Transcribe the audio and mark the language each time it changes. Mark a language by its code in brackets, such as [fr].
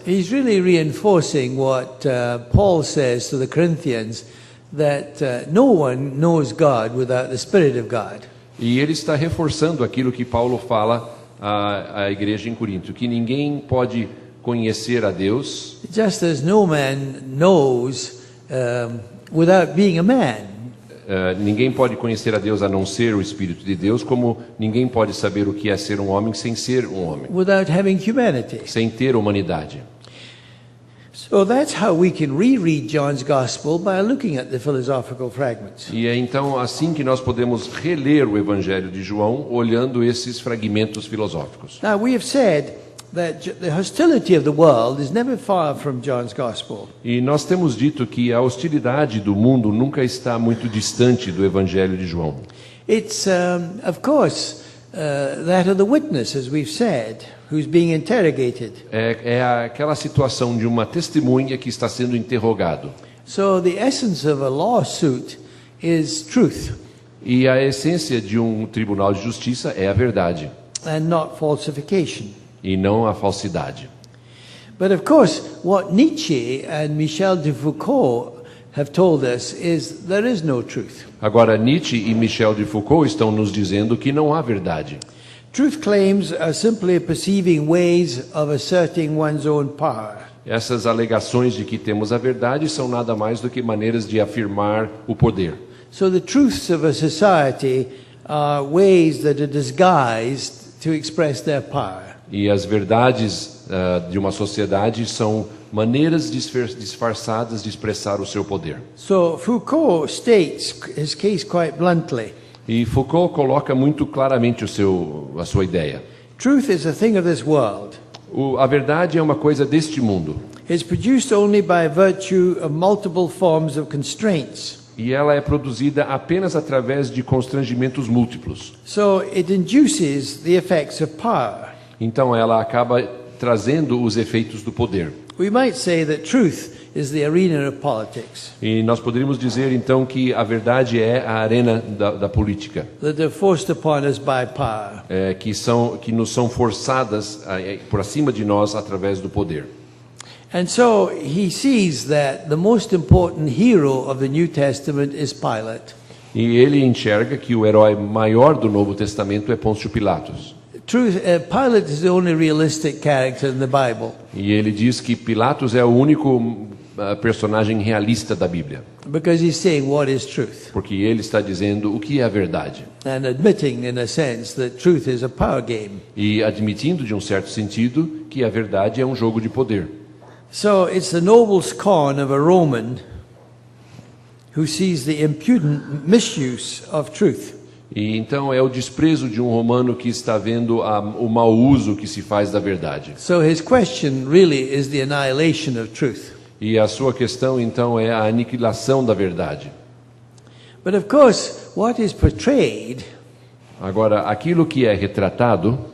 [en] He's really reinforcing what Paul says to the Corinthians, that no one knows God without the Spirit of God. [pt] E ele está reforçando aquilo que Paulo fala à igreja em Corinto, que ninguém pode conhecer a Deus, [en] Just as no man knows without being a man. [pt] ninguém pode conhecer a Deus a não ser o Espírito de Deus, como ninguém pode saber o que é ser um homem sem ser um homem, [en] Without having humanity. [pt] sem ter humanidade. [en] So that's how we can reread John's Gospel, by looking at the philosophical fragments. [pt] E é então assim que nós podemos reler o Evangelho de João, olhando esses fragmentos filosóficos. [en] Now, we have said that the hostility of the world is never far from John's Gospel. [pt] E nós temos dito que a hostilidade do mundo nunca está muito distante do Evangelho de João. [en] It's, of course, that of the witness, as we've said, who's being interrogated. [pt] É aquela situação de uma testemunha que está sendo interrogado. [en] So the essence of a lawsuit is truth [pt] E a essência de um tribunal de justiça é a verdade, [en] and not falsification. [pt] e não a falsidade. [en] But of course, what Nietzsche and Michel de Foucault have told us is there is no truth. [pt] Agora, Nietzsche e Michel de Foucault estão nos dizendo que não há verdade. [en] Truth claims are simply perceiving ways of asserting one's own power. [pt] Essas alegações de que temos a verdade são nada mais do que maneiras de afirmar o poder. [en] So the truths of a society are ways that are disguised to express their power. [pt] E as verdades de uma sociedade são maneiras disfarçadas de expressar o seu poder. [en] So Foucault states his case quite bluntly. [pt] E Foucault coloca muito claramente a sua ideia. [en] Truth is a thing of this world. [pt] A verdade é uma coisa deste mundo. [en] It's produced only by virtue of multiple forms of constraints. [pt] E ela é produzida apenas através de constrangimentos múltiplos. [en] So it induces the effects of power. [pt] Então ela acaba trazendo os efeitos do poder. [en] We might say that truth is the arena of politics. [pt] E nós poderíamos dizer então que a verdade é a arena da política, [en] That are forced upon us by power. [pt] que nos são forçadas por acima de nós através do poder. [en] And so he sees that the most important hero of the New Testament is Pilate. [pt] E ele enxerga que o herói maior do Novo Testamento é Pôncio Pilatos. [en] Pilate is the only realistic character in the Bible. [pt] E ele diz que Pilatos é o único personagem realista da Bíblia, [en] Because he's saying what is truth. [pt] porque ele está dizendo o que é a verdade. [en] And admitting, in a sense, that truth is a power game. [pt] E admitindo, de um certo sentido, que a verdade é um jogo de poder. [en] So it's the noble scorn of a Roman who sees the impudent misuse of truth. [pt] E então é o desprezo de um romano que está vendo o mau uso que se faz da verdade. [en] So his question really is the annihilation of truth. [pt] E a sua questão então é a aniquilação da verdade. [en] But of course, what is portrayed [pt] Agora, aquilo que é retratado